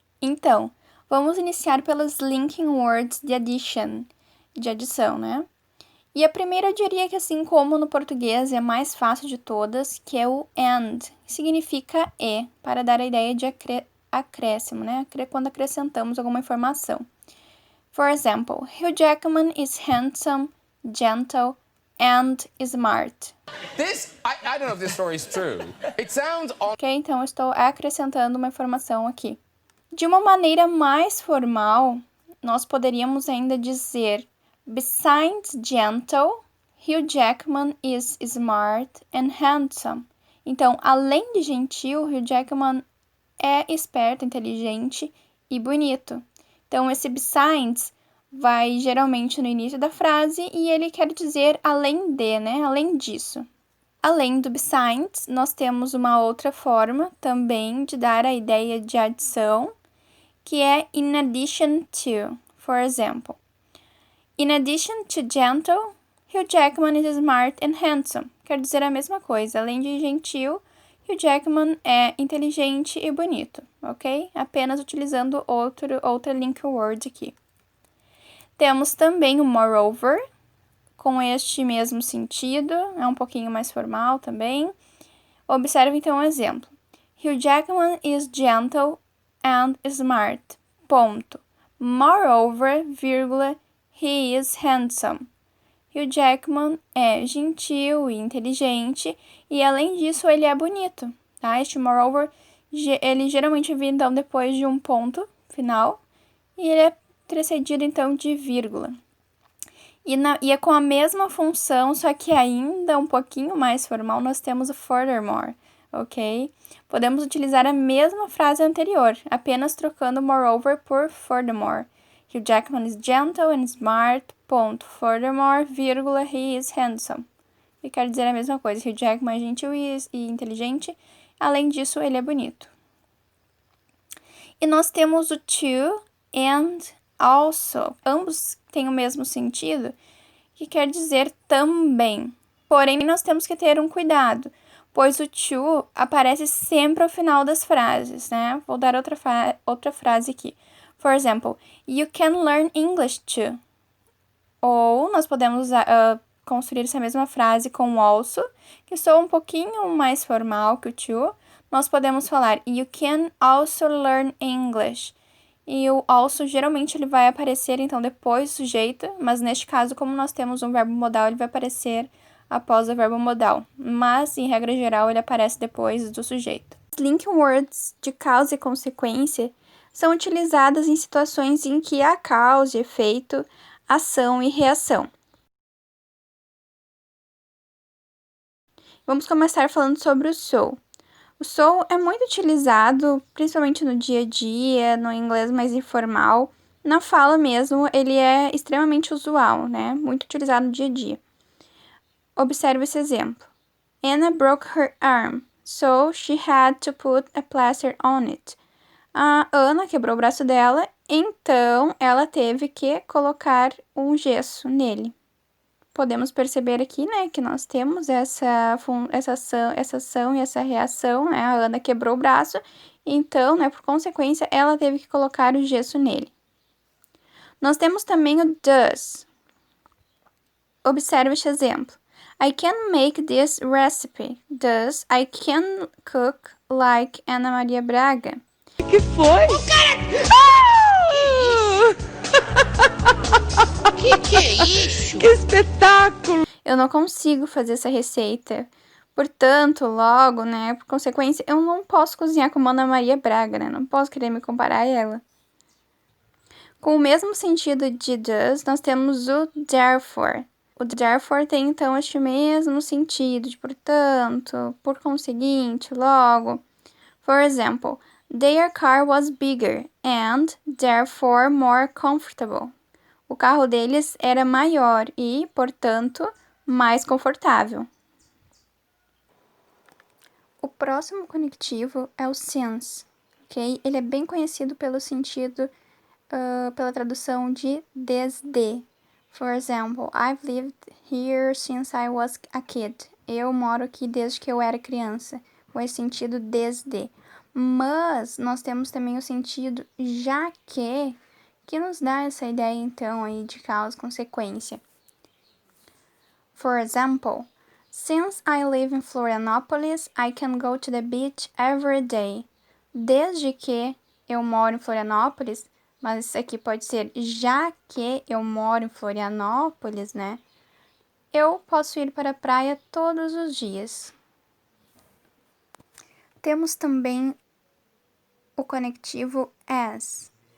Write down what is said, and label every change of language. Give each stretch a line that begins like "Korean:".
Portuguese: Então, vamos iniciar pelas linking words de addition, de adição, né? E a primeira eu diria que, assim como no português é a mais fácil de todas, que é o and, que significa e, para dar a ideia de acréscimo, né? Quando acrescentamos alguma informação.
English: For example, Hugh Jackman is handsome, gentle, and smart. I don't know if this story is true. It sounds
Portuguese: Ok, então eu estou acrescentando uma informação aqui. De uma maneira mais formal, nós poderíamos ainda dizer:
English: besides gentle, Hugh Jackman is smart and handsome.
Portuguese: Então, além de gentil, Hugh Jackman é esperto, inteligente e bonito. Então, esse besides vai geralmente no início da frase e ele quer dizer além de, né? Além disso. Além do besides, nós temos uma outra forma também de dar a ideia de adição, que é in addition to.
English: For example, in addition to gentle, Hugh Jackman is smart and handsome.
Portuguese: Quer dizer a mesma coisa. Além de gentil, Hugh Jackman é inteligente e bonito, ok? Apenas utilizando outra link word aqui. Temos também o moreover, com este mesmo sentido, é um pouquinho mais formal também. Observe então um exemplo.
English: Hugh Jackman is gentle and smart.
Portuguese: Ponto.
English: Moreover,
Portuguese: vírgula,
English: he is handsome.
Portuguese: Hugh Jackman é gentil e inteligente e, além disso, ele é bonito. Tá? Este moreover, ele geralmente vem, então, depois de um ponto final e ele é precedido, então, de vírgula. E é com a mesma função, só que ainda um pouquinho mais formal, nós temos o furthermore, ok? Podemos utilizar a mesma frase anterior, apenas trocando moreover por furthermore.
English: Hugh Jackman is gentle and smart,
Portuguese: ponto.
English: Furthermore,
Portuguese: vírgula,
English: he is handsome.
Portuguese: E quer dizer a mesma coisa, Hugh Jackman é gentil e inteligente, além disso, ele é bonito. E nós temos o to and also. Ambos têm o mesmo sentido, que quer dizer também. Porém, nós temos que ter um cuidado, pois o to aparece sempre ao final das frases, né? Vou dar outra frase aqui.
English: For example, you can learn English too.
Portuguese: Ou nós podemos construir essa mesma frase com o also, que soa um pouquinho mais formal que o to. Nós podemos falar,
English: you can also learn English.
Portuguese: E o also, geralmente, ele vai aparecer, então, depois do sujeito, mas neste caso, como nós temos um verbo modal, ele vai aparecer após o verbo modal. Mas, em regra geral, ele aparece depois do sujeito. As linking words de causa e consequência são utilizadas em situações em que há causa e efeito, ação e reação. Vamos começar falando sobre o so. O so é muito utilizado, principalmente no dia a dia, no inglês mais informal. Na fala mesmo, ele é extremamente usual, né? Muito utilizado no dia a dia. Observe esse exemplo.
English: Anna broke her arm, so she had to put a plaster on it.
Portuguese: A Ana quebrou o braço dela, então ela teve que colocar um gesso nele. Podemos perceber aqui, né, que nós temos essa ação e essa reação, né? A Ana quebrou o braço, então, né, por consequência, ela teve que colocar o gesso nele. Nós temos também o does. Observe este exemplo.
English: I can make this recipe. Thus, I can cook like Ana Maria Braga.
Portuguese: Que foi? O cara... Que é isso? Que espetáculo! Eu não consigo fazer essa receita. Portanto, logo, né, por consequência, eu não posso cozinhar como Ana Maria Braga, né? Não posso querer me comparar a ela. Com o mesmo sentido de does, nós temos o therefore. O therefore tem, então, este mesmo sentido de portanto, por conseguinte, logo.
English: For example, their car was bigger and, therefore, more comfortable.
Portuguese: O carro deles era maior e, portanto, mais confortável. O próximo conectivo é o since, ok? Ele é bem conhecido pelo sentido, pela tradução de desde.
English: For example, I've lived here since I was a kid.
Portuguese: Eu moro aqui desde que eu era criança. Com esse sentido desde. Mas nós temos também o sentido já que nos dá essa ideia, então, aí de causa e consequência.
English: For example, since I live in Florianópolis, I can go to the beach every day.
Portuguese: Desde que eu moro em Florianópolis, mas isso aqui pode ser já que eu moro em Florianópolis, né? Eu posso ir para a praia todos os dias. Temos também o conectivo as.